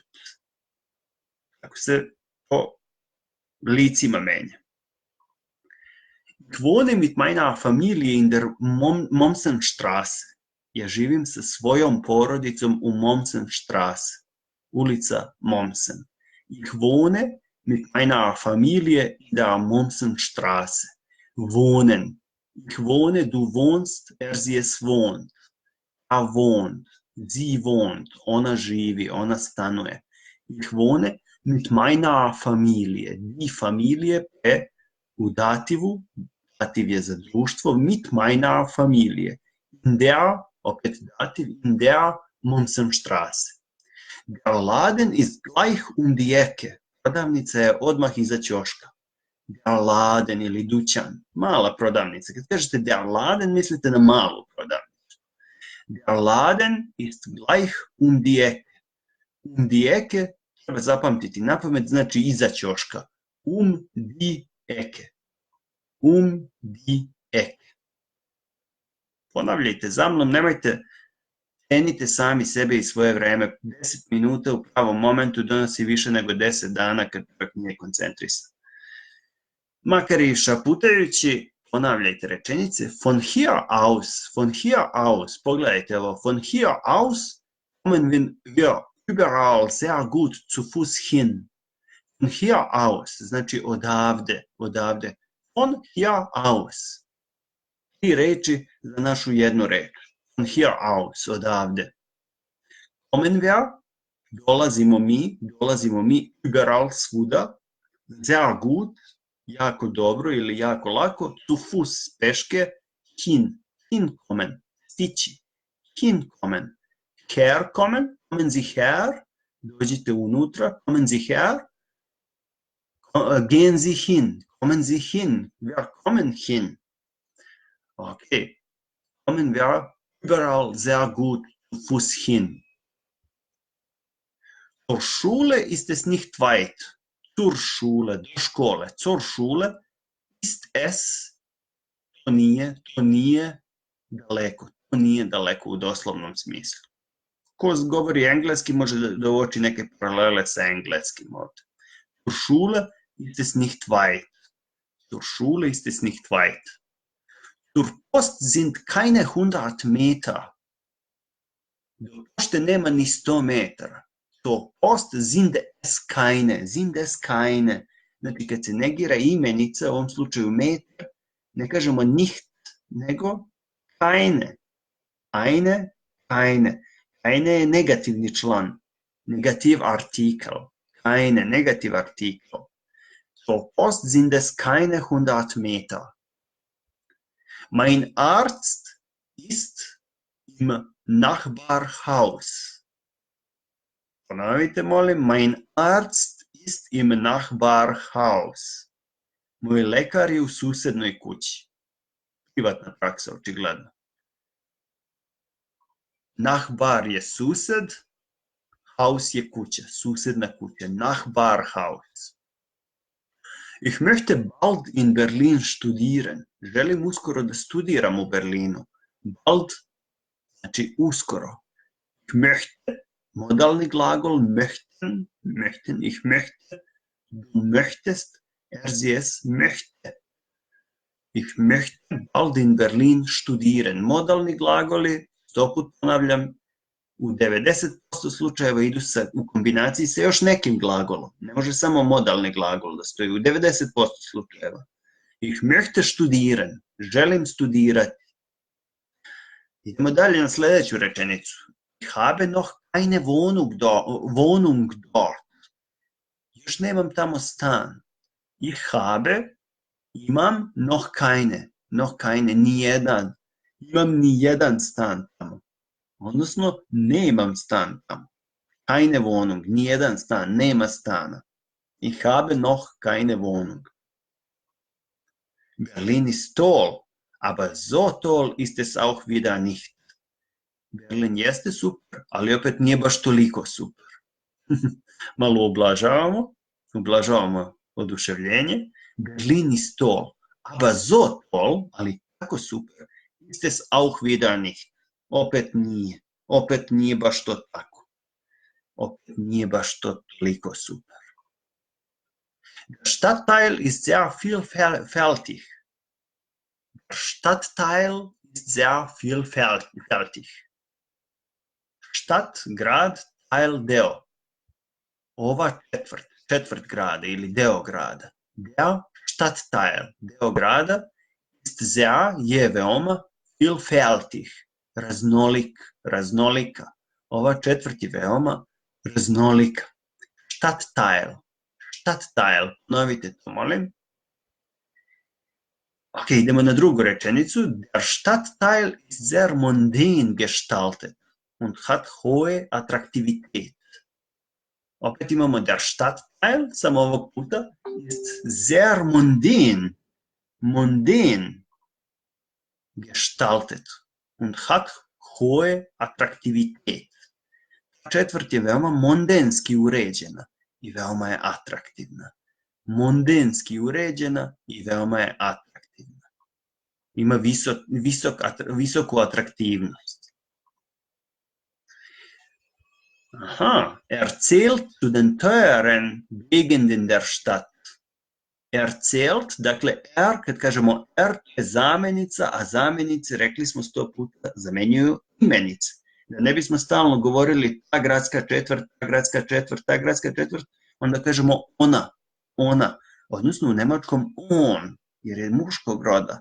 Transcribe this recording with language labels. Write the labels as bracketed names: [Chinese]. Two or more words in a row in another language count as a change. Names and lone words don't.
[Serbian] Kako se po licima menja. [German] Ich wohne mit meiner Familie in der Mommsenstraße. [Serbian] Ja živim sa svojom porodicom u Mommsenstraße, ulica Mommsen. [German] Ich wohne mit meiner Familie in der Mommsenstraße. Wohnen. Ich wohne, du wohnst, sie es wohnt. Wohnt. Sie wohnt. [Serbian] Ona živi, ona stanuje. [German] Ich wohne mit meiner Familie. Die Familie [Serbian] u dativu, dativ je za društvo, [German] mit meiner Familie. In der, [Serbian] opet dativ, [German] in der Mommsenstraße. Der Laden ist gleich die Ecke. [Serbian] Prodavnica je odmah iza ćoška. [German] Der Laden [Serbian] ili dućan, mala prodavnica. Kad kažete [German] der Laden, [Serbian] mislite na malu prodavnicu. [German] Der Laden ist gleich die Ecke. Die Ecke [Serbian] treba zapamtiti napamet, znači iza ćoška. [German] Die Ecke. Die Ecke. [Serbian] Ponavljajte za mnom, nemojte, cenite sami sebe i svoje vreme. 10 minuta u pravom momentu donosi više nego 10 dana kad čovjek nije koncentrisan. Makar i šaputajući, ponavljajte rečenice. [German] Von hier aus, [Serbian] pogledajte ovo, [German] von hier aus kommen wir überall sehr gut zu Fuß hin. Von hier aus, [Serbian] znači odavde. [German] Von hier aus. [Serbian] 3 reči za našu jednu reč. [German] Von hier aus, odavde. Kommen wir, [Serbian] dolazimo mi, [German] überall, svuda, sehr gut, [Serbian] jako dobro ili jako lako, [German] zu Fuß, peške, hinkommen, stići, hinkommen, herkommen, kommen Sie her, [Serbian] dođite unutra, [German] kommen Sie her, gehen Sie hin, kommen Sie hin, wir kommen hin. Okay, kommen wir überall sehr gut zu Fuß hin. Zur Schule ist es nicht weit. Zur Schule, [Serbian] do škole. [German] Zur Schule ist es, [Serbian] to nije daleko. To nije daleko u doslovnom smislu. Ko govori engleski može da uoči neke paralele sa engleskim ovdje. [German] Zur Schule ist es nicht weit. Zur Schule ist es nicht weit. Zur Post sind keine 100 Meter. [Serbian] Do pošte nema ni 100 metara. [German] Zur Post sind es keine. [Serbian] Znači, kad se negira imenica, u ovom slučaju metar, ne kažemo nicht, nego keine. Keine je negativni član, [German] negativ artikel. Keine, negativ artikel. Zur Post sind es keine 100 Meter. Mein Arzt ist im Nachbarhaus. [Serbian] Ponovite, molim, [German] mein Arzt ist im Nachbarhaus. [Serbian] Moj lekar je u susednoj kući. Privatna praksa, očigledno. Nachbar je sused, Haus je kuća, susedna kuća, [German] Nachbarhaus. Ich möchte bald in Berlin studieren. [Serbian] Želim uskoro da studiram u Berlinu. Bald znači uskoro. [German] Ich möchte, [Serbian] modalni glagol, [German] möchten, ich möchte, du möchtest, sie es möchte. Ich möchte bald in Berlin studieren. [Serbian] Modalni glagoli, stoput ponavljam, u 90% slučajeva idu u kombinaciji sa još nekim glagolom. Ne može samo modalni glagol da stoji u 90% slučajeva. [German] Ich möchte studieren. [Serbian] Želim studirati. Idemo dalje na sljedeću rečenicu. [German] Ich habe noch keine Wohnung dort. [Serbian] Još nemam tamo stan. [German] Ich habe, imam, noch keine, [Serbian] nijedan. Imam nijedan stan tamo. Odnosno, nemam stan tamo. [German] Keine Wohnung, [Serbian] nijedan stan, nema stana. [German] Ich habe noch keine Wohnung. Berlin ist toll, aber so toll ist es auch wieder nicht. [Serbian] Berlin jeste super, ali opet nije baš toliko super. Malo ublažavamo oduševljenje. [German] Berlin ist toll, aber so toll, [Serbian] ali tako super, [German] ist es auch wieder nicht. [Serbian] Opet nije baš to tako. Opet nije baš to toliko super. [German] Der Stadtteil ist sehr vielfältig. Der Stadtteil ist sehr vielfältig. Stadt, grad, Teil, [Serbian] deo. Ova četvrt grada ili deo grada. [German] Der Stadtteil, [Serbian] deo grada, [German] ist sehr, [Serbian] je veoma, vielfältig, raznolika. Ova četvrt je veoma raznolika. Stadtteil, novite to, molim. Ok, idemo na drugu rečenicu. [German] Der Stadtteil ist sehr mondän gestaltet und hat hohe Attraktivität. [Serbian] Opet imamo [German] der Stadtteil, [Serbian] samo ovog puta, [German] ist sehr mondän gestaltet und hat hohe Attraktivität. [Serbian] Četvrt je veoma mondenski uređena i veoma je atraktivna. Mondenski uređena i veoma je atraktivna. Ima visoku atraktivnost. [German] Aha, erzählt zu den teuren Gegenden der Stadt. Erzählt, [Serbian] dakle, kad kažemo to je zamenica, a zamenice, rekli smo 100 puta, zamenjuju imenice. Da ne bismo stalno govorili ta gradska četvrt, onda kažemo ona, odnosno u nemačkom on, jer je muškog roda.